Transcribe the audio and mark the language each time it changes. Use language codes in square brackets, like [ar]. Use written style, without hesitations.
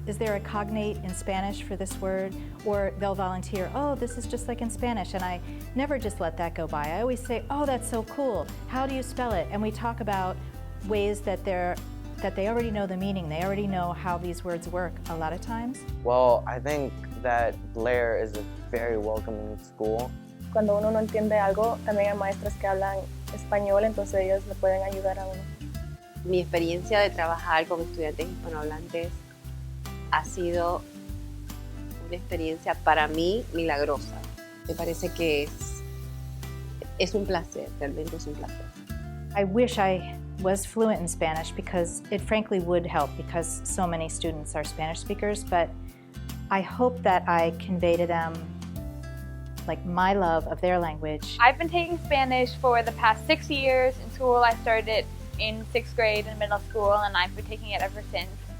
[en] Is there a cognate in Spanish for this word? Or they'll volunteer, oh, this is just like in Spanish, and I never just let that go by. I always say, oh, that's so cool. How do you spell it? And we talk about ways that they already know the meaning. They already know how these words work a lot of times. Well, I think that Blair is a very welcoming school. [es] Cuando uno no entiende algo, también hay maestros que hablan español, entonces ellos le pueden ayudar a uno. Mi experiencia de trabajar con estudiantes hispanohablantes ha sido una experiencia para mí milagrosa. Me parece que es un placer, realmente es un placer. [en] I wish I was fluent in Spanish because it frankly would help because so many students are Spanish speakers, but I hope that I convey to them like my love of their language. I've been taking Spanish for the past 6 years. In school I started in 6th grade in middle school, and I've been taking it ever since.